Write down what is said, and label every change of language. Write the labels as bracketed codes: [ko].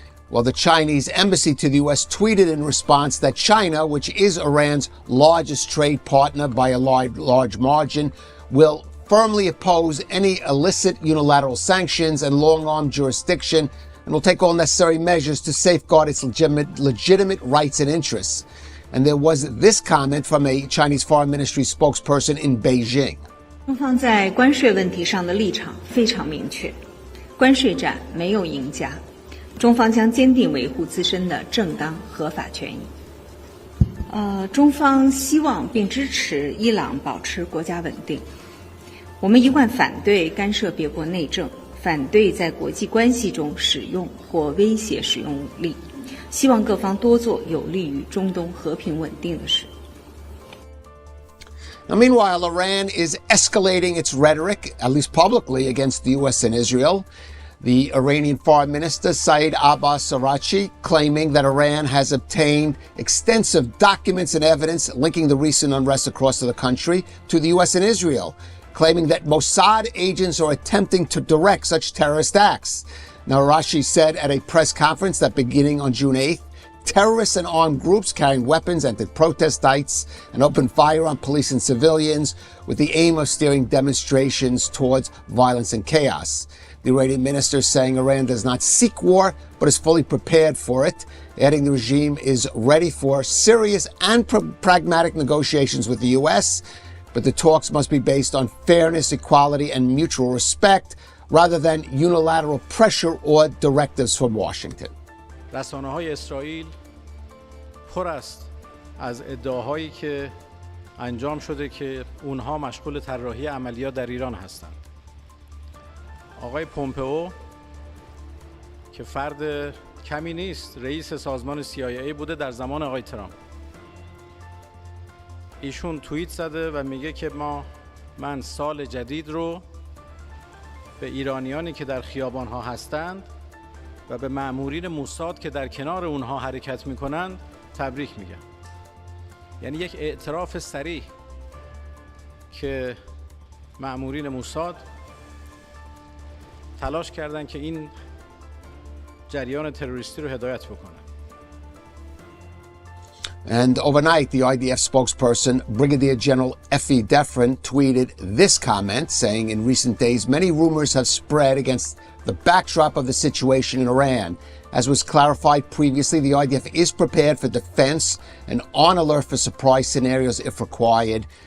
[en] Well, the Chinese embassy to the U.S. tweeted in response that China, which is Iran's largest trade partner by a large margin, will firmly oppose any illicit unilateral sanctions and long-arm jurisdiction, and will take all necessary measures to safeguard its legitimate rights and interests. And there was this comment from a Chinese Foreign Ministry spokesperson in Beijing. [zh] 中方在关税问题上的立场非常明确，关税战没有赢家。中方将坚定维护自身的正当合法权益。中方希望并支持伊朗保持国家稳定。我们一贯反对干涉别国内政，反对在国际关系中使用或威胁使用武力。希望各方多做有利于中东和平稳定的事。 [en] Now, meanwhile, Iran is escalating its rhetoric, at least publicly, against the U.S. and Israel. The Iranian Foreign Minister Saeed Abbas Araghchi claiming that Iran has obtained extensive documents and evidence linking the recent unrest across the country to the U.S. and Israel, claiming that Mossad agents are attempting to direct such terrorist acts. Now, Araghchi said at a press conference that beginning on June 8th, terrorists and armed groups carrying weapons entered protest sites and opened fire on police and civilians with the aim of steering demonstrations towards violence and chaos. The Iranian minister saying Iran does not seek war, but is fully prepared for it, adding the regime is ready for serious and pragmatic negotiations with the U.S., but the talks must be based on fairness, equality, and mutual respect, rather than unilateral pressure or directives from Washington. [fa] رسانه‌های اسرائیل پر است از ادعاهایی که انجام شده که اونها مشغول طراحی عملیات در ایران هستند. آقای پومپئو که فرد کمی نیست، رئیس سازمان CIA بوده در زمان آقای ترامپ. ایشون توییت زده و میگه که من سال جدید رو به ایرانیانی که در خیابان‌ها هستند و به مأمورین موساد که در کنار اونها حرکت میکنند تبریک میگم. یعنی یک اعتراف صریح که مأمورین موساد تلاش کردند که این جریان تروریستی رو هدایت بکنن. [en] And overnight, the IDF spokesperson, Brigadier General Effie Defrin, tweeted this comment, saying, in recent days, many rumors have spread against the backdrop of the situation in Iran. As was clarified previously, the IDF is prepared for defense and on alert for surprise scenarios if required.